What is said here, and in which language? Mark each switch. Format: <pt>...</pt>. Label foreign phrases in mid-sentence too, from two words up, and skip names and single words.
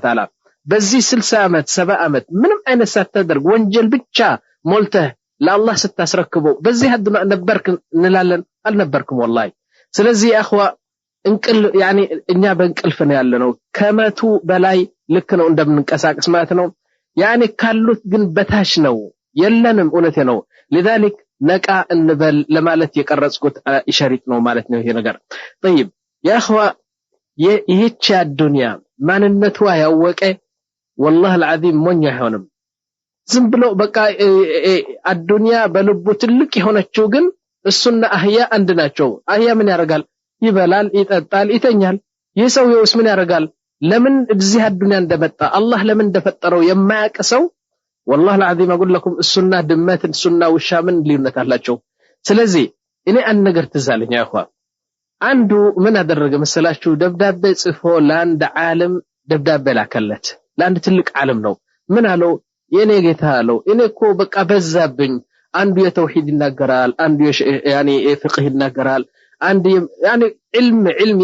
<am>Ta'ala በዚህ 60 ዓመት 70 ዓመት ምንም አይነት ሳትደርግ ወንጀል ብቻ ሞልተህ ለአላህ ስታስረክበው በዚህ አድማ ነበርክ እንላለን አልነበርኩም والله ስለዚህ አخوا እንቅል ያኒ እኛ በእንቅልፍ ነው ያለነው ከመቱ በላይ ልክ ነው እንደምንቀሳቀስ ማለት ነው ያኒ ካሉት ግን በታች ነው የለንም እውነቴ ነው لذلك ነቃ እንበል ለማለት የቀረጽኩት ኢሸሪጥ ነው ማለት ነው ይሄ ነገር</am> <ar>طيب يا اخوا</ar> <am>ይህች አዱንያ ማንነቷ ያወቀ</am> <ar>والله العظيم</ar> <am>ሞኝ አይሆንም ዝም ብሎ በቃ አዱንያ በልቡ ትልቅ የሆነችው ግን እሱና አህያ አንድ ናቸው አህያ ምን ያደርጋል ይበላል ይጠጣል ይተኛል የሰውየውስ ምን ያደርጋል ለምን እዚህ አዱንያ እንደመጣ አላህ ለምን እንደፈጠረው የማያውቅ ሰው</am> <ar>والله العظيم اقول لكم السنه</ar> <am>ድመት السنه ውሻ ምን ልዩነት አላቸው ስለዚህ እኔ አንድ ነገር ትዛለኝ ያخوا አንዱ ምን አደረገ መሰላችሁ ደብዳቤ ጽፎ ለአንድ ዓለም ደብዳቤ ላከለት ለአንድ ትልቅ ዓለም ነው ምን አለው የኔ ጌታ አለው እኔ እኮ በቃ በዛብኝ አንዱ የተውሂድ ይናገራል አንዱ ያኒ ፍቅህ ይናገራል አንዱ ያኒ علم</am>